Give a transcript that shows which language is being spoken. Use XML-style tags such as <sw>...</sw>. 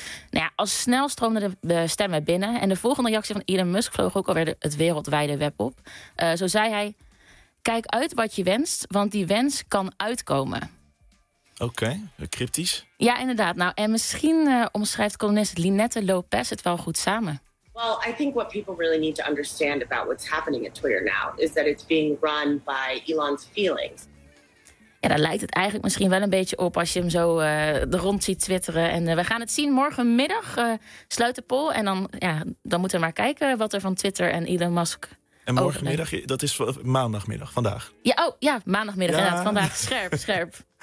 <nl>Nou ja, al snel stroomden de stemmen binnen. En de volgende reactie van Elon Musk vloog ook alweer het wereldwijde web op. Zo zei hij, kijk uit wat je wenst, want die wens kan uitkomen. Oké, cryptisch. Ja, inderdaad. Nou, en misschien omschrijft columnist Linette Lopez het wel goed samen.</nl> <en>Well, I think what people really need to understand about what's happening at Twitter now is that it's being run by Elon's feelings.</en> <nl>Ja, daar lijkt het eigenlijk misschien wel een beetje op als je hem zo rond ziet twitteren. En we gaan het zien morgenmiddag, sluit de poll. En dan moeten we maar kijken wat er van Twitter en Elon Musk. En morgenmiddag, dat is maandagmiddag, vandaag. Ja, maandagmiddag, ja. Inderdaad, vandaag. Scherp.</nl>